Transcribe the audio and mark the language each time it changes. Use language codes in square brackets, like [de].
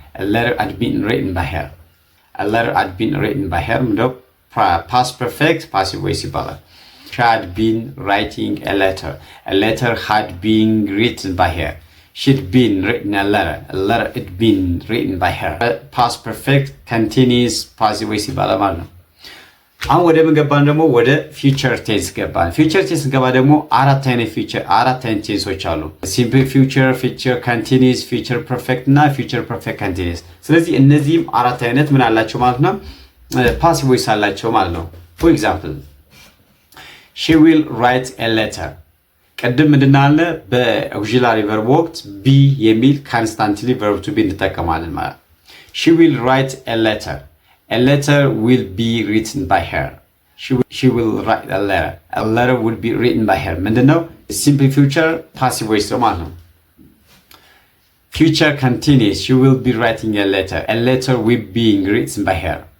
[en] A letter had been written by her. A letter had been written by her. Past perfect passive voice [am] ይባላል። [en] She had been writing a letter. A letter had been written by her. She'd been written a letter. A letter had been written by her. [am] Past perfect continuous passive voice ይባላል ማለት ነው። አሁን ወደ ምን ገባን? ደግሞ ወደ ፊውቸር ቴንስ ገባን። ፊውቸር ቴንስ ገባ ደግሞ አራት አይነት ቴንሶች አሉ። ሲምፕል ፊውቸር፣ ፊውቸር ኮንቲኒዩስ፣ ፊውቸር ፐርፌክት እና ፊውቸር ፐርፌክት ኮንቲኒዩስ። ስለዚህ እነዚህም አራት አይነት ምን አላቸው ማለት ነው? ፓሲቭ ቮይስ አላቸው ማለት ነው። ፎር ኤግዛምፕል [en] she will write a letter። [am] ቅድም ምንድን አለ? በኦክሲላሪ ቨርብ ወቅት ቢ የሚል ኮንስታንትሊ ቨርብ ቱ ቢ እንጠቀማለን ማለት። [en] she will write a letter. A letter will be written by her. She will write a letter. A letter will be written by her. [am] ምንድነው? [en] Simple future passive voice ነው ማለት ነው። Future continuous. She will be writing a letter. A letter will be written by her.